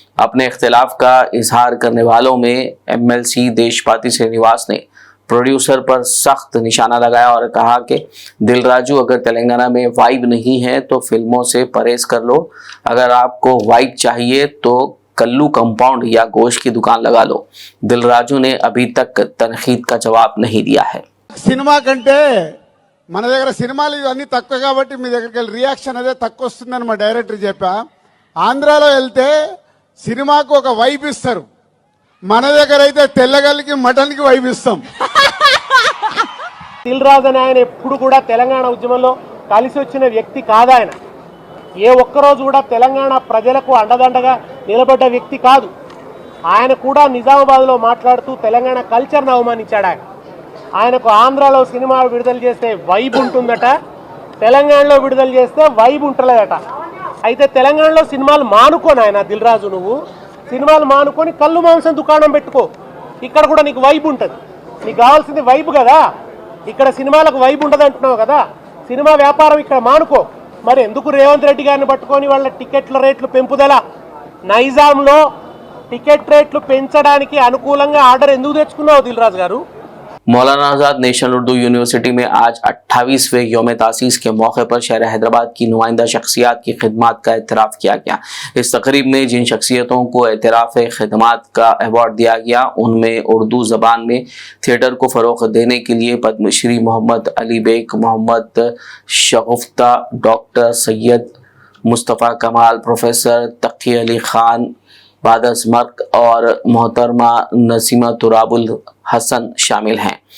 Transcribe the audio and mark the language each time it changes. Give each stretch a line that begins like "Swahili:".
Hindi: अपने इख्तिलाफ का इजहार करने वालों में MLC देशपाती श्रीनिवास ने प्रोड्यूसर पर सख्त निशाना लगाया और कहा कि दिल राजू अगर तेलंगाना में वाइब नहीं है तो फिल्मों से परहेज कर लो, अगर आपको वाइब चाहिए तो कल्लू कंपाउंड या गोश्त की दुकान लगा लो। दिल राजू ने अभी तक तनकीद का जवाब नहीं दिया है।
Telugu: సినిమా కంటే మన దగ్గర సినిమాలు ఇవన్నీ తక్కువ కాబట్టి మీ దగ్గరికి వెళ్ళి రియాక్షన్ అదే తక్కువ వస్తుందని మా డైరెక్టర్ చెప్పా. ఆంధ్రాలో వెళ్తే సినిమాకు ఒక వైబ్ ఇస్తారు, మన దగ్గర అయితే తెల్లగల్లికి మటన్కి వైబ్ ఇస్తాం. దిల్ రాజు అని ఆయన ఎప్పుడు కూడా తెలంగాణ ఉద్యమంలో కలిసి వచ్చిన వ్యక్తి కాదు. ఆయన ఏ ఒక్కరోజు కూడా తెలంగాణ ప్రజలకు అండదండగా నిలబడ్డ వ్యక్తి కాదు. ఆయన కూడా నిజామాబాద్లో మాట్లాడుతూ తెలంగాణ కల్చర్ను అవమానించాడు. ఆయనకు ఆంధ్రాలో సినిమా విడుదల చేస్తే వైబ్ ఉంటుందట, తెలంగాణలో విడుదల చేస్తే వైబ్ ఉంటలేదట. అయితే తెలంగాణలో సినిమాలు మానుకోని ఆయన దిల్ రాజు, నువ్వు సినిమాలు మానుకొని కళ్ళు మాంసం దుకాణం పెట్టుకో, ఇక్కడ కూడా నీకు వైబ్ ఉంటుంది. నీకు కావాల్సింది వైబ్ కదా, ఇక్కడ సినిమాలకు వైబ్ ఉండదు అంటున్నావు కదా, సినిమా వ్యాపారం ఇక్కడ మానుకో. మరి ఎందుకు రేవంత్ రెడ్డి గారిని పట్టుకొని వాళ్ళ టికెట్ల రేట్లు పెంపుదల, నైజాంలో టికెట్ రేట్లు పెంచడానికి అనుకూలంగా ఆర్డర్ ఎందుకు తెచ్చుకున్నావు దిల్ రాజు గారు?
Hindi: मौलाना आज़ाद नेशनल उर्दू यूनिवर्सिटी में आज 28वें यौम तासीस के मौके पर शहर हैदराबाद की नुमाइंदा शख्सियात की खिदमात का एतराफ़ किया गया। इस तकरीब में जिन शख्सियतों को एतराफ़ खिदमात का अवार्ड दिया गया उनमें उर्दू ज़बान में थिएटर को फ़रोग़ देने के लिए पद्मश्री मोहम्मद अली बेग, मोहम्मद शगुफ्ता, डॉक्टर सैयद मुस्तफ़ा कमाल, प्रोफेसर तकी अली ख़ान बादस मर्क और मोहतरमा नसीमा तुराबुल हसन शामिल हैं।